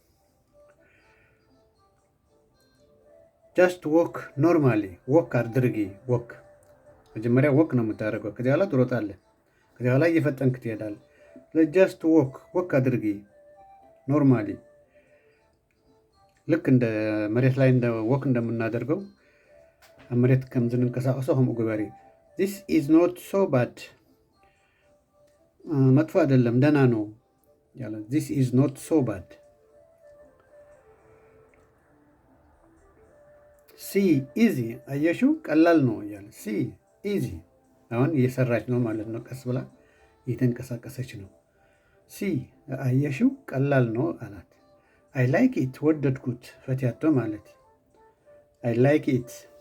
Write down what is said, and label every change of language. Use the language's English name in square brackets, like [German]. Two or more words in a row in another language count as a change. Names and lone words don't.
[English] just walk normally walk [Amharic] አድርጊ። ወክ መጀመሪያ ወክ ነው የምታደርገው። ከዚያ በኋላ ትሮጣለህ። ከዚያ በኋላ እየፈጠንክ ትሄዳለህ። [English] just walk [Amharic] አድርጊ ኖርማሊ። ልክ እንደ መሬት ላይ ወክ እንደምናደርገው መሬት ከምዝንንቀሳቀሰው [Tigrinya] ከምኡ ግበሪ። [English] this is not so bad [Amharic] መጥፎ አይደለም ደህና ነው ያለ። [English] this is not so bad። see easy [Amharic] አየሽው ቀላል ነው እያለ [English] see easy [Amharic] አሁን እየሰራች ነው ማለት ነው። ቀስ ብላ እየተንቀሳቀሰች ነው። ሲ አየሽው ቀላል ነው አላት። [English] I like it [Amharic] ወደድኩት። ፈቲያቶ ማለት [English] I like it